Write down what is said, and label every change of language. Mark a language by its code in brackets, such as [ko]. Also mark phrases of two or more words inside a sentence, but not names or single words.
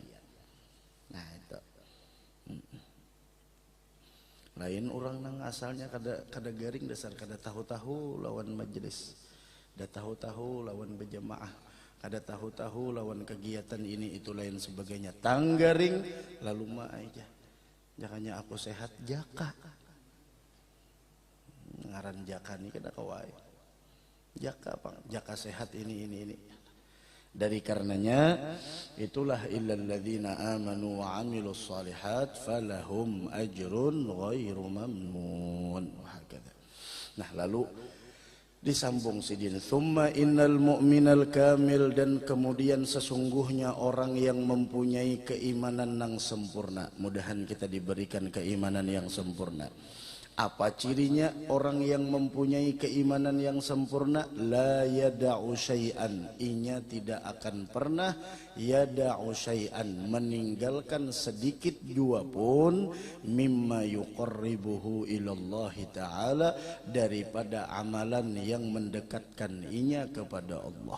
[bjn] Nah itu lain orang nang asalnya kada garing dasar kada tahu-tahu lawan majelis, kada tahu-tahu lawan berjamaah, kada tahu-tahu lawan kegiatan ini itu lain sebagainya, tanggaring lalu mah aja jakanya aku sehat jaka ngaran jaka nih kada kawai jaka apa jaka sehat ini Dari karenanya itulah [ar] إلا الذين آمنوا وعملوا الصالحات فلهم أجر غير ممنون. [bjn] Nah, lalu disambung sidin, [ar] ثم إن المؤمن الكامل, [id] dan kemudian sesungguhnya orang yang mempunyai keimanan yang sempurna. Mudahan kita diberikan keimanan yang sempurna. Apa cirinya orang yang mempunyai keimanan yang sempurna? [ar] لا يدع شيئا, [bjn] inya tidak akan pernah [ar] يدع شيئا, [bjn] meninggalkan sedikit jua pun [ar] مما يقربه إلى الله تعالى, [bjn] daripada amalan yang mendekatkan inya kepada Allah.